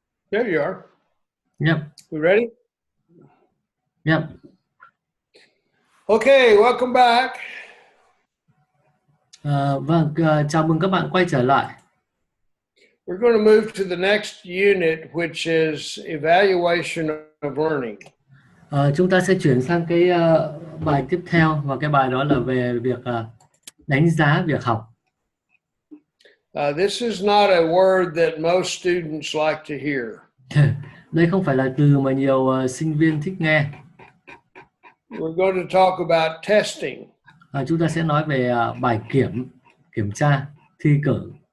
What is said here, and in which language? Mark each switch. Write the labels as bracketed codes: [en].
[en] There you are. Yep. You ready? Yep. Okay, welcome back. [vi] Vâng, chào mừng các bạn quay trở lại. [en] We're going to move to the next unit, which is evaluation of learning. [vi] Chúng ta sẽ chuyển sang cái bài tiếp theo, và cái bài đó là về việc đánh giá việc học. [en] This is not a word that most students like to hear. [vi] Đây không phải là từ mà nhiều sinh viên thích nghe. [en] We're going to talk about testing. [vi] Chúng ta sẽ nói về bài kiểm tra, thi cử.